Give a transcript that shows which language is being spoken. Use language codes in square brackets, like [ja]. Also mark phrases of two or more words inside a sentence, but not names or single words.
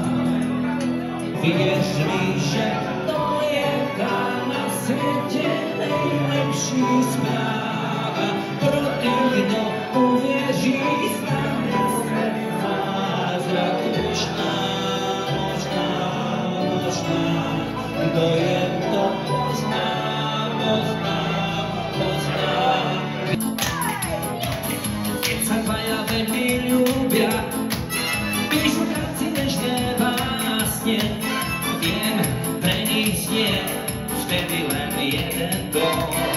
[cs] Věř mi, že to je ta na světě nejlepší zpráva. Pro ty, kdo uvěří, stane se zázrak. Možná, kdo jen to pozná. [sk] Keď sa dvaja veľmi ľúbia, píšu tanci nežné básne. Viem, pre nich znie vtedy len jeden gól.